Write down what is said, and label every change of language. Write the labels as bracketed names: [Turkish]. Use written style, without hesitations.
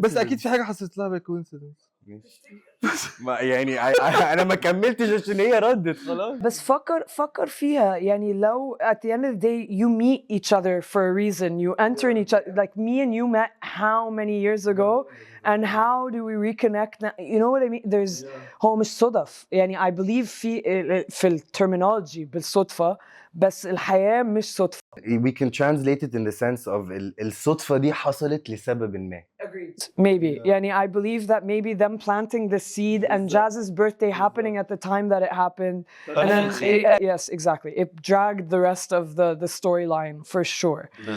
[Arabic] بس اكيد في حاجه حصلت لها بالكوينسيدنس. ما يعني انا ما كملتش عشان هي ردت خلاص. بس فكر فيها يعني لو [English] at the end of the day you meet each other for a reason, you enter in each other, like me and you met how many years ago and how do we reconnect now? You know what I mean? There's [Arabic] هو مش صدف يعني [English] I believe [Arabic] في الترمينولوجي بالصدفة بس الحياة مش صدفة. [English] We can translate it in the sense of [Arabic] الصدفة دي حصلت لسبب ما. [English] Agreed. Maybe. Yani, I believe that maybe them planting the seed and Jazz's birthday happening at the time that it happened. And then, yes, exactly. It dragged the rest of the storyline for sure.